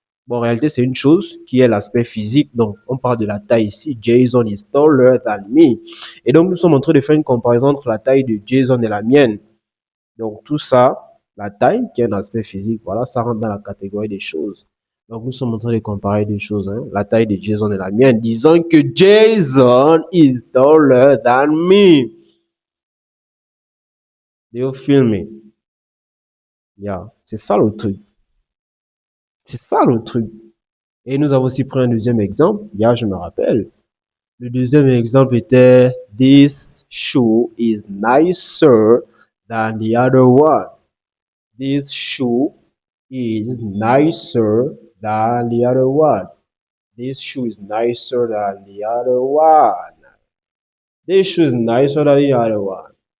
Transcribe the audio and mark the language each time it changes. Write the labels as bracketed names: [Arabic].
[French] Bon, en réalité, c'est une chose qui est l'aspect physique. Donc, on parle de la taille ici. [English] Jason is taller than me. [French] Et donc, nous sommes en train de faire une comparaison entre la taille de Jason et la mienne. Donc, tout ça, la taille, qui est un aspect physique, voilà, ça rentre dans la catégorie des choses. Donc, nous sommes en train de comparer des choses, hein. La taille de Jason et la mienne. Disons que [English] Jason is taller than me. Do you feel me? [French] C'est ça le truc. C'est ça le truc. Et nous avons aussi pris un deuxième exemple. Je me rappelle. Le deuxième exemple était [English] This shoe is nicer than the other one. This shoe is nicer than the other one. This shoe is nicer than the other one. This shoe is nicer than the other one.